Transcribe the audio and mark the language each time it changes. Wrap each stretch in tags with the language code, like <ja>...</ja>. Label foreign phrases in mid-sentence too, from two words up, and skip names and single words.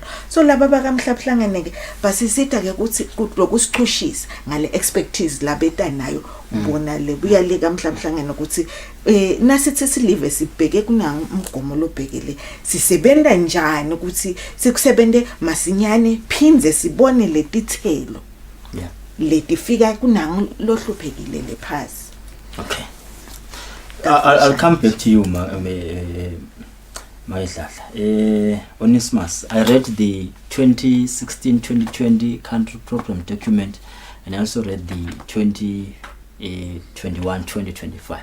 <ss>So laba bakamhlabuhlangene ke basisita ke ukuthi lokusichushisa ngale expertise labeta nayo ubona le buya le kamhlabuhlangene ukuthi nasithi silive sibheke kunanga umgomo lobhekele sisebenta njani ukuthi sikusebente masinyane phindze sibone letithelo letifika kunanga lohluphekile lephasi.</ss> <en>Okay. I'll come back to you, Onesimus. I read the 2016-2020 country program document, and I also read the 2021-2025.</en>